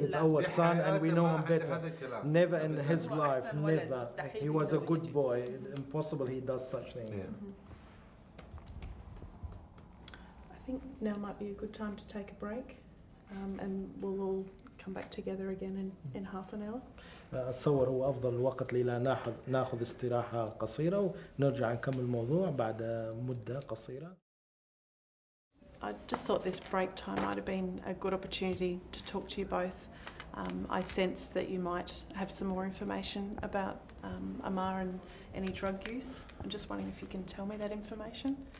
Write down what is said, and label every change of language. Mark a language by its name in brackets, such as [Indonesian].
[English] It's our son and we know him better. Never in his life, never. He was a good boy. Impossible he does such things. I think now might be a good time to take a break, and we'll all come back together again in half an hour. [Arabic] أتصور هو أفضل وقت لنا ناخذ استراحة قصيرة ونرجع نكمل الموضوع بعد مدة قصيرة. [English] I just thought this break time might have been a good opportunity to talk to you both. I sense that you might have some more information about Amar and any drug use. I'm just wondering if you can tell me that information.